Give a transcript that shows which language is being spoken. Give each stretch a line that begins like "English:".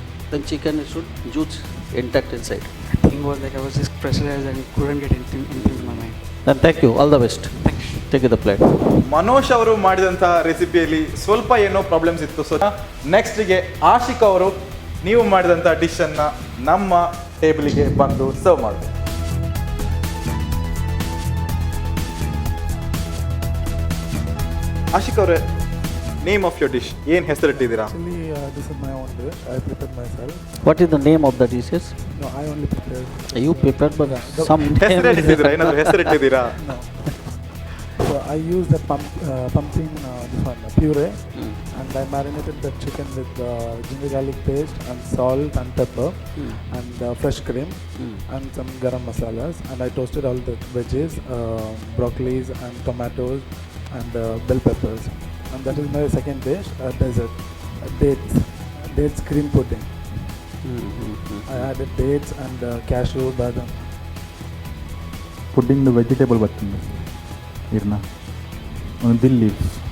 English: Then chicken should juice intact inside. Thing was like I was just pressurized and couldn't get anything in my mind. Then thank you. All the best. Take the plate.
Kannada: Manoj ಅವರು ಮಾಡಿದಂಥ ರೆಸಿಪಿಯಲ್ಲಿ ಸ್ವಲ್ಪ ಏನೋ problems ಇತ್ತು. So ನೆಕ್ಸ್ಟಿಗೆ Ashiq ಅವರು ನೀವು ಮಾಡಿದಂಥ ಡಿಶನ್ನು ನಮ್ಮ ಟೇಬಲಿಗೆ ಬಂದು ಸರ್ವ್ ಮಾಡಬೇಕು. ಆಶಿಕ್ ಅವರೇ,
English: name of your dish
Kannada: ಏನು ಹೆಸರಿಟ್ಟಿದ್ದೀರಾ?
English: Actually, this is my own dish. I prepared myself. What is the name of the dishes? No, I only prepared. You prepared, but some
Kannada: ಹೆಸರಿಟ್ಟಿದ್ದೀರಾ? ಏನಾದರೂ ಹೆಸರಿಟ್ಟಿದ್ದೀರಾ?
English: No. So I used the pumpkin this one, puree, and I marinated the chicken with ginger garlic paste and salt and pepper and fresh cream and some garam masalas, and I toasted all the veggies, broccolis and tomatoes and bell peppers, and that is my second dish, dessert, dates cream pudding. I added dates and cashew, badam. Pudding the vegetable
Kannada: ಬರ್ತದೆ ಇರ್ನ ಒಂದು ದಿಲ್ leaves.